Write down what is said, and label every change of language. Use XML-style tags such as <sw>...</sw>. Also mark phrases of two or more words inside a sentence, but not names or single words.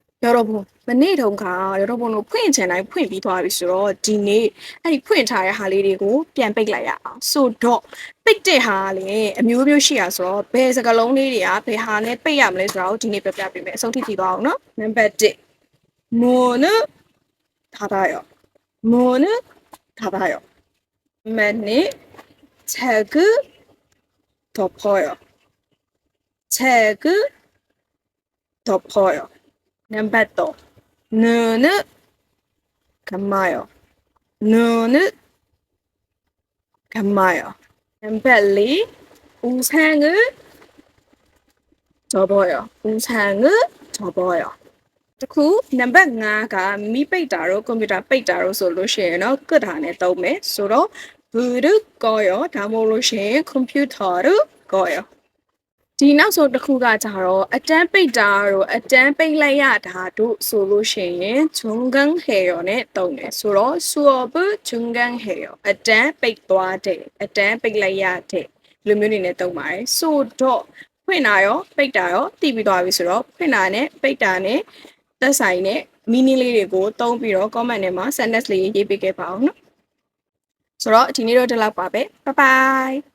<ko>여러분,</ko> <my>맨နေ့တုန်းက 여러분တို့ဖွင့်ချင်တိုင်းဖွင့်ပြီးသွားပြီဆိုတော့ဒီနေ့အဲ့ဒီဖွင့်ထား တဲ့ဟာလေးတွေကိုပြန်ပိတ်လိုက်ရအောင်ဆိုတော့ပိတ်တဲ့ဟာကလည်းအမျိုးမျိုးရှိရဆိုတော့ဘယ်စကားလုံးလေးတွေကဘယ်ဟာနဲ့ပိတ်ရမလဲဆိုတော့ဒီနေ့ပြပြပေးမယ်အဆုံးထိကြည့်သွားအောင်နော်နံပါတ်1</my> <ko>문을 닫아요 문을 닫아요 맨니 책을 덮어요 책을 덮어요</ko> <my>नंबर 2</my> <ko>눈을 감아요. 눈을 감아요. नंबर 4 우산을 접어요. 우산을 접어요.</ko> <my>တခု နံပါတ် 5ကမိပိတ်တာတော့ကွန်ပျူတာပိတ်တာတော့ဆိုလို့ရှိရင်တော့ကတ်တာနဲ့သုံးမယ်ဆိုတော့</my> <ko>불을 꺼요.</ko> <my>ဒါမှမဟုတ်လို့ရှိရင်</my> <ko>컴퓨터를 꺼요.</ko> <my>ဒီနောက်ဆုံးတစ်ခုကကြတော့အတန်းပိတ်တာတို့အတန်းပိတ်လိုက်ရတာတို့ဆိုလို့ရှိရင် 중간해요 နဲ့သုံးတယ်ဆိုတော့</my> <ko>수업을 중간해요</ko> <my>အတန်းပိတ်သွားတယ်အတန်းပိတ်လိုက်ရတဲ့လူမျိုးတွေနဲ့သုံးပါတယ်ဆိုတော့ဖွင့်တာရောပိတ်တာရောတည်ပြီးသွားပြီဆိုတော့ဖွင့်တာနဲ့ပိတ်တာနဲ့သက်ဆိုင်တဲ့ meaning လေးတွေကိုသုံးပြီးတော့ comment ထဲမှာ sentence လေးရေးပေးခဲ့ပါအောင်နော်ဆိုတော့ဒီနေ့တော့ဒီလောက်ပါပဲ</my> <en>bye bye</en>